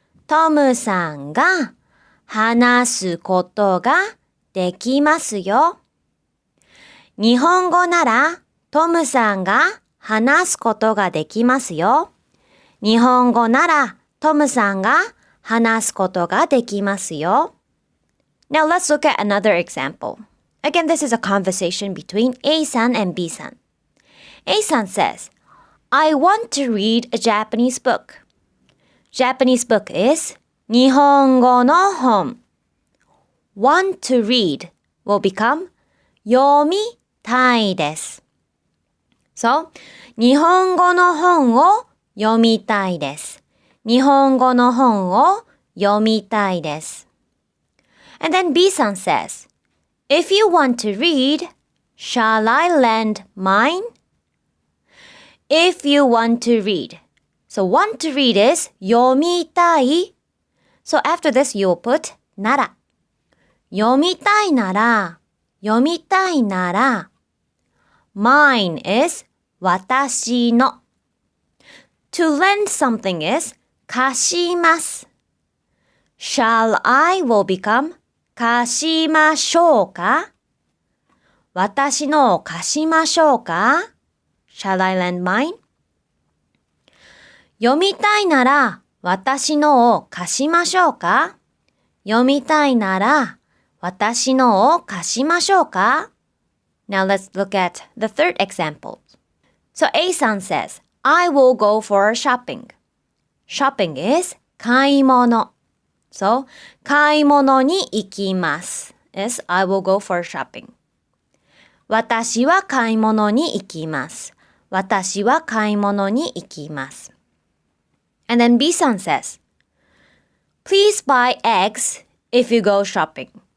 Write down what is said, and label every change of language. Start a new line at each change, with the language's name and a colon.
Japanese: トムさんが話すことができますよ。日本語ならトムさんが話すことができますよ。日本語ならトムさんが話すことができますよ。
English: Now let's look at another example. Again, this is a conversation between A-san and B-san. A-san says, I want to read a Japanese book. Japanese book is 日本語の本。 want to read will become 読みたいです。
Japanese: So, 日本語の本を読みたいです。日本語の本を読みたいです。
English: And then B-san says, If you want to read, shall I lend mine? If you want to read. So want to read is 読みたい。 So after this you will put なら。
Japanese: 読みたいなら、読みたいなら。
English: Mine is 私の。 To lend something is 貸します。 Shall I will become 貸しましょうか？
Japanese: 私のを貸しましょうか？
English: Shall I lend mine?
Japanese: 読みたいなら私のを貸しましょうか？読みたいなら私のを貸しましょうか？
English: Now let's look at the third example. So A-san says, I will go for shopping. Shopping is 買い物。
Japanese: So, 買い物に行きます。
English: is I will go for shopping.
Japanese: 私は買い物に行きます。私は買い物に行きます。
English: And then B-san says, Please buy eggs if you go shopping.